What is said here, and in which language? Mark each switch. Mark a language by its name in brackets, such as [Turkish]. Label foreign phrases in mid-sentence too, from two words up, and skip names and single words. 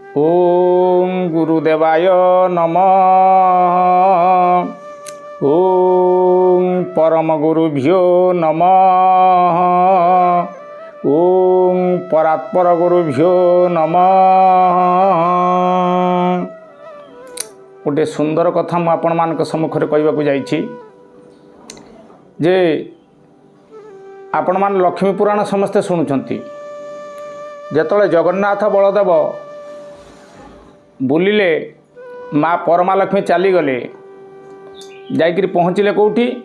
[Sanskrit] ओम गुरुदेवाय नमः। ओम परम गुरुभ्यो नमः। ओम परात्पर गुरुभ्यो नमः। [Odia] ଗୋଟେ ସୁନ୍ଦର କଥା ମୁଁ ଆପଣ ମାନ ସମ୍ମୁଖେ କହିବାକୁ ଯାଉଛି ଯେ ଆପଣ ମାନ ଲକ୍ଷ୍ମୀ ପୁରାଣ ସମସ୍ତେ ଶୁଣନ୍ତି ଯେତେବେଳେ ଜଗନ୍ନାଥ ବଳଦେବ ବୁଲିଲେ ମାଁ ପରମାଲକ୍ଷ୍ମୀ ଚାଲିଗଲେ ଯାଇକରି ପହଞ୍ଚିଲେ କୌଟି